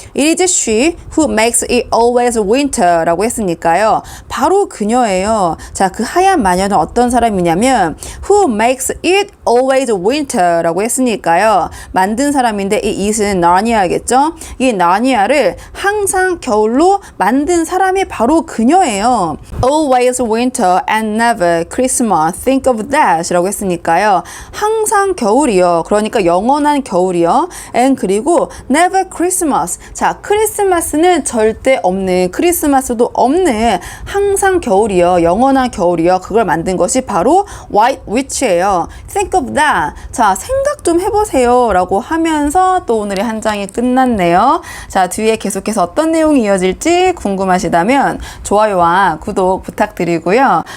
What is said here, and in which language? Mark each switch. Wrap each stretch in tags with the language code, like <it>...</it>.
<en>It is she who makes it always winter</en> <ko>라고 했으니까요. 바로 그녀예요. 자, 그 하얀 마녀는 어떤 사람이냐면</ko> <en>who makes it always winter</en> <ko>라고 했으니까요. 만든 사람인데 이 it은 나니아겠죠? 이 나니아를 항상 겨울로 만든 사람이 바로 그녀예요.</ko> <en>Always winter and never Christmas. Think of that</en> <ko>라고 했으니까요. 항상 겨울이요. 그러니까 영원한 겨울이요.</ko> <en>And</en> <ko>그리고</ko> <en>never Christmas.</en> <ko>자, 크리스마스는 절대 없는, 크리스마스도 없는 항상 겨울이요. 영원한 겨울이요. 그걸 만든 것이 바로 White Witch예요.</ko> <en>Think of that.</en> <ko>자, 생각 좀 해보세요. 라고 하면서 또 오늘의 한 장이 끝났네요. 자, 뒤에 계속해서 어떤 내용이 이어질지 궁금하시다면 좋아요와 구독 부탁드리고요.</ko>